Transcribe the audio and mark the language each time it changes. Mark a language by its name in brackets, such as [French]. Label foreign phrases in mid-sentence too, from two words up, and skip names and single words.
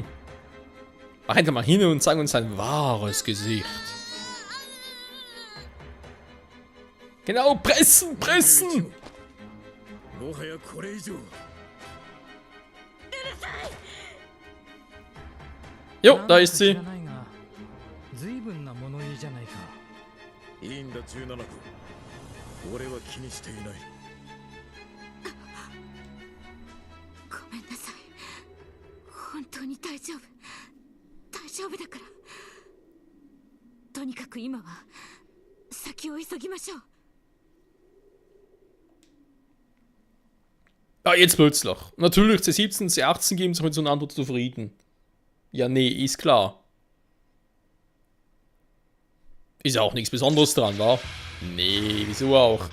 [German] Mach einfach mal hin und zeig uns sein wahres Gesicht. Genau, pressen, pressen! Jo, da ist sie. [Japanese] いいんだ17区。俺は気にしていない。ごめんなさい。当に大丈夫大丈夫だからとにかく今は先を急ぎましょう [German] Ah, jetzt plötzlich. Natürlich, C17, C18 geben sich miteinander zufrieden. Ja, nee, ist klar. Ist ja auch nichts Besonderes dran, wa? Nee, wieso auch?